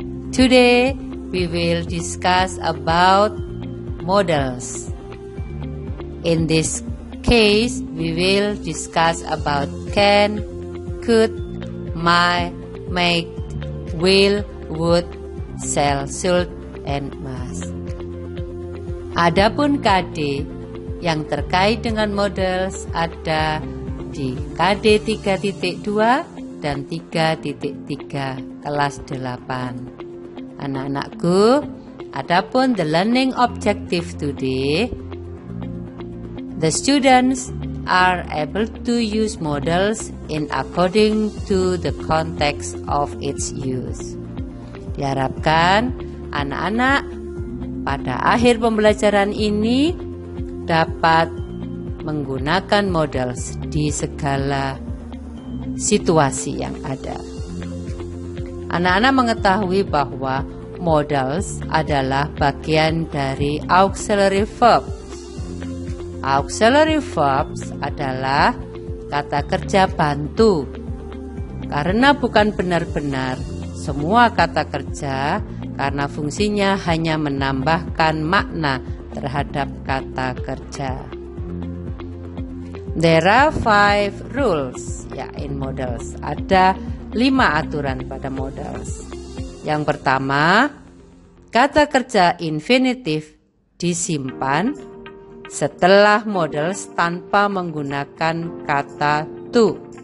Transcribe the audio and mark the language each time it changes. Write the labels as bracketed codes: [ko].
[en] Today we will discuss about models. In this case, we will discuss about can, could, might, make, will, would, shall, should, and must. [id] Adapun KD yang terkait dengan models ada di KD 3.2 dan 3.3 kelas 8. Anak-anakku, adapun [en] the learning objective today, the students are able to use models in according to the context of its use. [id] Diharapkan anak-anak pada akhir pembelajaran ini dapat menggunakan models di segala situasi yang ada. Anak-anak mengetahui bahwa models adalah bagian dari auxiliary verbs. Auxiliary verbs adalah kata kerja bantu, karena bukan benar-benar semua kata kerja, karena fungsinya hanya menambahkan makna terhadap kata kerja. [en] There are 5 rules in models. [id] Ada 5 aturan pada models. Yang pertama, kata kerja infinitif disimpan setelah models tanpa menggunakan kata to.